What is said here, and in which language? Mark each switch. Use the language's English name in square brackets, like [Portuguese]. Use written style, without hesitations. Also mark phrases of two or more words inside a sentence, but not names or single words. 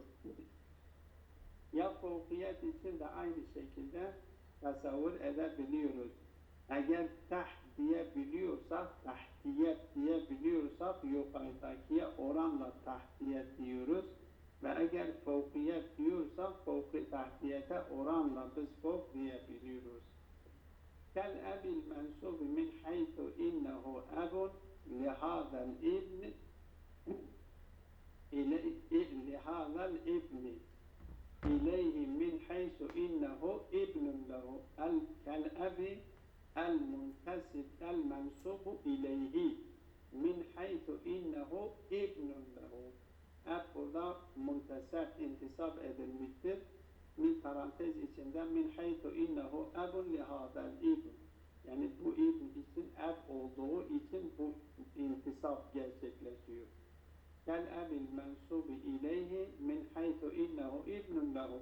[Turkish] Ya fevkiyet için de aynı şekilde tasavvur edebiliyoruz. Eğer taht diyebiliyorsak, tahtiyet diyebiliyorsak yukarıdakiye oranla tahtiyet diyoruz. Ve eğer fevkiyet diyorsak tahtiyete oranla biz fevk diyebiliyoruz. [Arabic] كالأب المنسوب من حيث إنه أب لهذا الابن إليه من حيث إنه ابن له كالأب المنتسب المنسوب إليه من حيث إنه ابن له. [Turkish] Ab burada muntesep intisap edilmiştir. Min parantez içinde [Arabic] من حيث إنه أب لهذا الابن. [Turkish] Yani bu ibn için eb olduğu için bu intisap gerçekleşiyor. [Arabic] كالأب المنسوب إليه من حيث إنه ابن له.